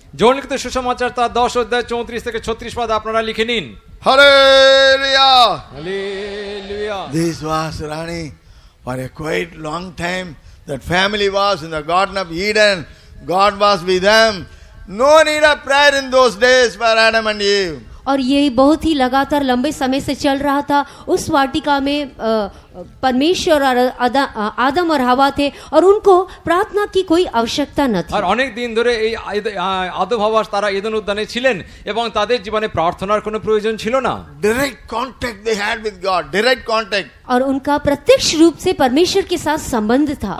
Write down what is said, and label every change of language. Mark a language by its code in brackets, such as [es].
[bn] যৌন লিখিত সুসমাচার তার 10 অধ্যায় 34 থেকে 36 পদ আপনারা লিখে নিন। [en] Hallelujah! [bn] Hallelujah. [en] This was running for a quite long time. That family was in the Garden of Eden. God was with them. No need of prayer in those days for Adam and Eve. [hi] और ये बहुत ही लगातार लंबे समय से चल रहा था। उस वाटिका में परमेश्वर और आदम और हवा थे और उनको प्रार्थना की कोई आवश्यकता न थी। [bn] আর অনেক দিন ধরে এই আদম হাওয়া তারা এদেন উদ্যানে ছিলেন এবং তাদের জীবনে প্রার্থনার কোনো প্রয়োজন ছিল না। [en] Direct contact they had with God. Direct contact. [hi] और उनका प्रत्यक्ष रूप से परमेश्वर के साथ संबंध था।